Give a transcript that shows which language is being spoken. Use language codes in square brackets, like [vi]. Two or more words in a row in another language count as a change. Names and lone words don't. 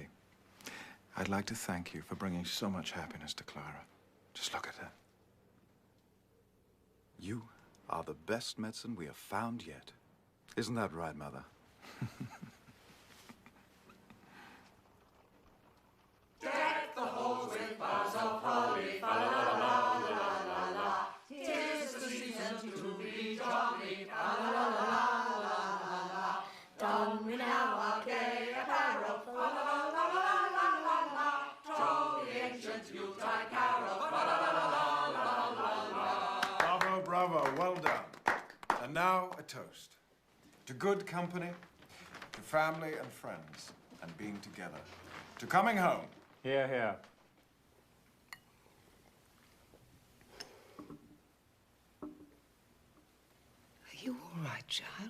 [en] I'd like to thank you for bringing so much happiness to Clara. Just look at her. You are the best medicine we have found yet. Isn't that right, Mother? Deck the halls with boughs of holly, fa la la la la la la. 'Tis the season to be jolly, fa la la la la la la. Don we now our gay apparel, fa la la la la la la la. Troll the ancient Yuletide carol, fa la la la la la la. Bravo, bravo, well done. And now a toast. To good company, to family and friends, and being together. To coming home. Here, here. Are you all right, child?